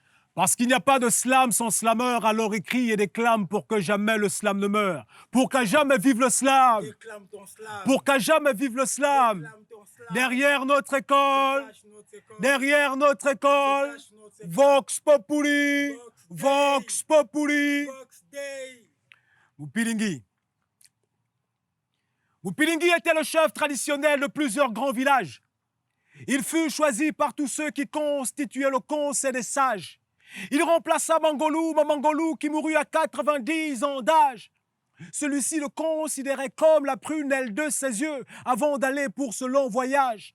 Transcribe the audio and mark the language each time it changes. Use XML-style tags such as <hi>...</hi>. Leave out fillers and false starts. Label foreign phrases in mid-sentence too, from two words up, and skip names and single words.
<fr>Parce qu'il n'y a pas de slam sans slameur, alors écrit et déclame pour que jamais le slam ne meure. Pour qu'à jamais vive le slam. Déclame ton slam. Pour qu'à jamais vive le slam. Déclame ton slam. Derrière notre école, Détache notre école. derrière notre école, Détache notre école.</fr> <la>Vox Populi, Vox Vox Populi. Vox Dei.</la> <fr>Mupilingui. Mupilingui était le chef traditionnel de plusieurs grands villages. Il fut choisi par tous ceux qui constituaient le conseil des sages. Il remplaça Mangolou qui mourut à 90 ans d'âge. Celui-ci le considérait comme la prunelle de ses yeux avant d'aller pour ce long voyage.</fr>